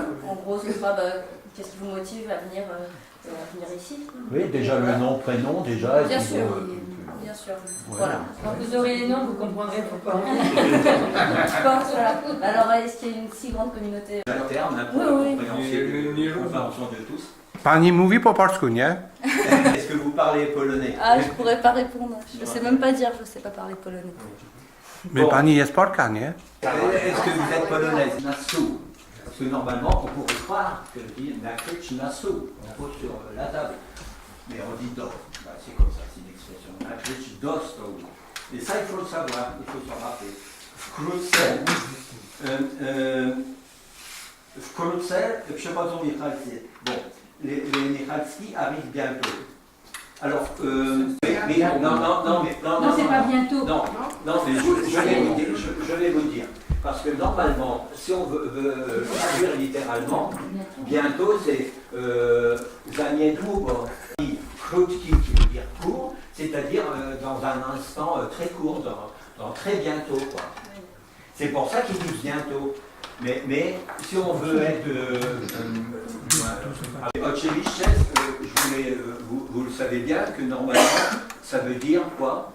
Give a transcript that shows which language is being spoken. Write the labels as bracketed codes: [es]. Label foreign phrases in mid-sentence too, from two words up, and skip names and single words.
[fr] En gros, ce sera qu'est-ce qui vous motive à venir ici. Oui, déjà le nom, prénom, déjà. Bien sûr. Bien sûr. Ouais. Voilà. Quand vous aurez les noms, vous comprendrez pourquoi. Je pense, voilà. Alors, est-ce qu'il y a une si grande communauté? Interne, pour Oui. la compréhension de tous. [pl] Pani mówi po polsku, nie? [fr] Est-ce que vous parlez polonais? Ah, je pourrais pas répondre. Je sais même pas dire, je sais pas parler polonais. [pl] My [fr] Bon. [pl] pani jest Polka, nie? [fr] Est-ce que vous êtes polonaise? Nassau. Parce que normalement, on pourrait croire que je dis [pl] Nakryć na stół. [fr] On pose sur la table. Mais on dit do. Bah, c'est comme ça, c'est une expression. [pl] Nakryć do stołu. [fr] Et ça, il faut le savoir, il faut s'en rappeler. [pl] Wkrótce przechodzą Michalscy. [fr] Bon, les Michalski arrivent bientôt. Alors, non, c'est pas bientôt. Non, mais je vais vous dire. Parce que normalement, si on veut traduire littéralement, bientôt c'est [pl] za niedługo. [fr] Krótki qui veut dire court, c'est-à-dire dans un instant très court, dans très bientôt, quoi. C'est pour ça qu'ils disent bientôt. Mais si on veut être Oczywiście, vous le savez bien que normalement ça veut dire quoi?